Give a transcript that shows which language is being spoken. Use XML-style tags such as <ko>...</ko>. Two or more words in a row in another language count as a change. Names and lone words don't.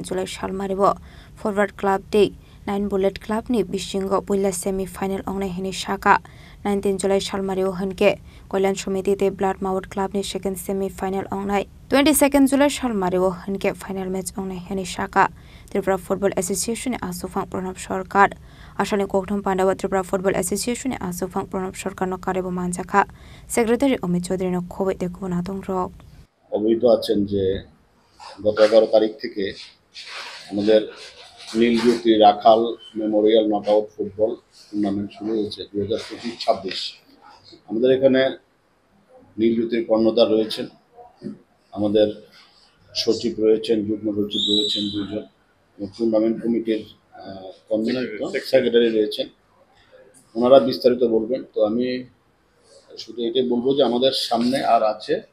<trp>July Shalmaribo Forward Club Day 9 Bullet Club ni bisingo puila</trp> <en>semi final</en> <trp>ongnai hini shaka 19 July Shalmario hanke Kolyan Samiti te Blood Mouth Club ni</trp> <en>second semi final</en> <trp>ongnai 22nd July Shalmario hanke</trp> <en>final match</en> <trp>ongnai hini shaka Tripura Football Association ni asufang Pranab Sarkar asani kokthum pandawa Tripura Football Association ni asufang Pranab Sarkar no karebo manjaka Secretary Amit Chaudhary no khobai te kubuna dongro</trp> <bn>অবহিত আছেন যে গত 11 তারিখ থেকে আমাদের নীলজ্যোতি রাখাল মেমোরিয়াল নকআউট ফুটবল টুর্নামেন্ট শুরু হয়েছে 2025-26 আমাদের এখানে নীলজ্যোতির কর্ণধার রয়েছেন আমাদের সচিব রয়েছেন যুগ্ম সচিব রয়েছেন দুইজন</bn> <en>tournament committee convener secretary</en> <bn>রয়েছেন ওনারা বিস্তারিত বলবেন তো আমি শুধু এটাই বলবো যে আমাদের সামনে আর আছে</bn>